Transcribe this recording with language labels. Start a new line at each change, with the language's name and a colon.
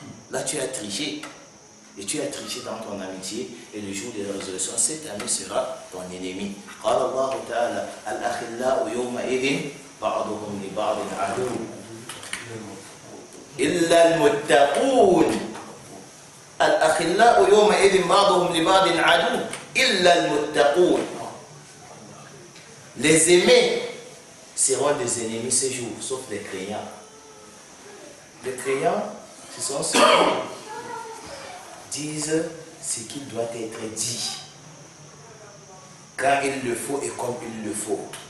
French: Là, tu as triché. Et tu as triché dans ton amitié. Et le jour de la résolution, cet ami sera ton ennemi.
Arabic: قال الله تعالى الأخلاء يومئذ بعضهم لبعض عدو إلا المتقون الأخلاء يومئذ بعضهم لبعض عدو إلا المتقون.
French: Les aimés seront des ennemis ces jours, sauf les croyants. Les croyants, ce sont ceux qui disent ce qui doit être dit, quand il le faut et comme il le faut.